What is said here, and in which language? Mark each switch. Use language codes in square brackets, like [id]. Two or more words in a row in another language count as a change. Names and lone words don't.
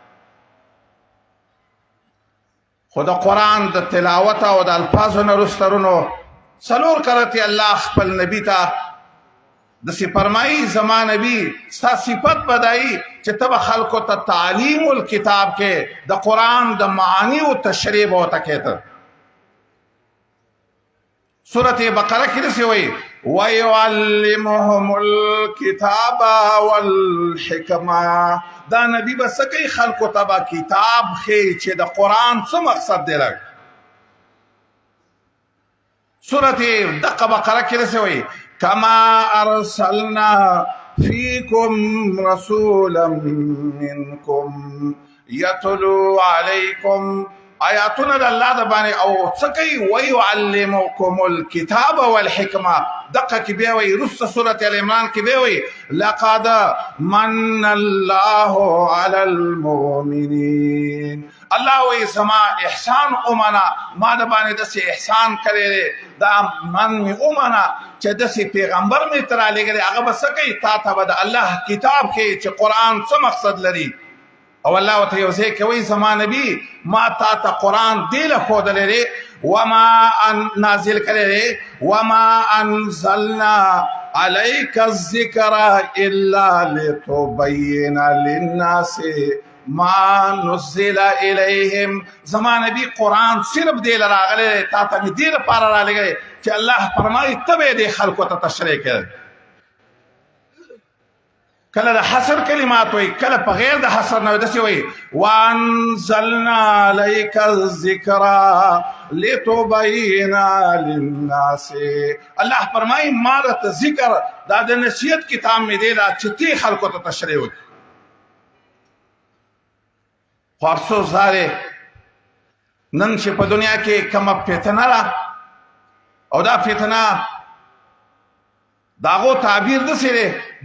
[ps] خو د قرآن د تلاوت او د الفاظو نه وروسته رونو څلور کرتې الله خپل نبي ته داسې فرمایي زما نبي ستا صفت بدایي چې ته به خلکو ته [ar] تعلیم الکتاب [ps] کې د قرآن د معانی او تشریح به ورته کوې ته سورة بقره کې داسې وایي [ar] وَيُعَلِّمُهُمُ الْكِتَابَ وَالْحِكْمَةَ [ps] دا نبی به څه کوي خلکو ته به کتاب ښیي چې د قرآن څه مقصد دی لږ سورة دقه بقره کې داسې وایي [ar] كما أرسلنا فيكم رسولا منكم يتلو عليكم [ps] آیاتونه د الله د باندې او څه کوي [ar] ويعلمكم الكتاب والحکمه [ps] دقه کې بیا وایي وروسته سورة ال عمران کې بیا وایي [ar] لقد من الله على المؤمنين [ps] الله وایي زما احسان ومنه ما د باندې داسې احسان کړی دی دا من مې ومنه چې داسې پیغمبر مې ته رالیږلی هغه به څه کوي تا ته به د الله کتاب ښیي چې قرآن څه مقصد لري او الله ورته یو ځای کې وایي زما نبي ما تا ته قرآن دې له ښودلی دی وما نازل کړی دی [ar] وما انزلنا عليك الذکر الا لتبین للناس ما نزل الیهم [ps] زما نبی قرآن صرف دې له راغلی دی تا ته مې دې لپاره رالیږلی چې الله فرمایي ته به یې دې خلکو ته تشریح کړې کله د حصر کلمات وایي کله په غیر د حصر نه داسې وایي [ar] وانزلنا عليك الذکر لتبین للناس [ps] الله فرمایي ما درته ذکر دا د نصیحت کتاب مې دی دا چې تی خلکو ته تشریح وکړي خو افسوس دا دی نن چې په دنیا کې کومه فتنه ده او دا فتنه د هغو تعبیر داسې دی د